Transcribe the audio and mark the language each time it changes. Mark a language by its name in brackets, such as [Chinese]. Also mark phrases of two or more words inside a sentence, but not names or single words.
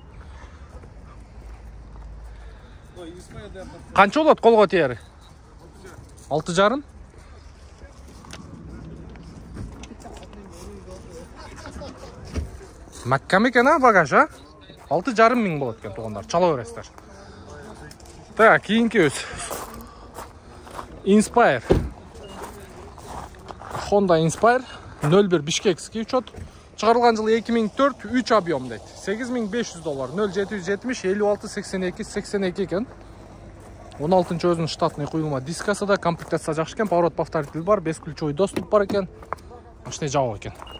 [Kyrgyz] Канча болот колго тиери? 6,5. Маккам экен, а, багаж, а? 6,5 миң болот экен, туугандар. Чала бересиздер. Так, кийинкибиз. Inspire. [Russian] Honda Inspire 01 Бишкекский учет. [Kyrgyz] Чыгарылган жылы 2004, 3 объем дейт. $8500. 0770 56 82 82 экен. 16-чы өзүнүн штатный куюлма дискасы да, комплектация жакшы экен, [Russian] поворот повторитель [Kyrgyz] бар, [Russian] бесключевой доступ [Kyrgyz] бар экен. Машина жабык экен.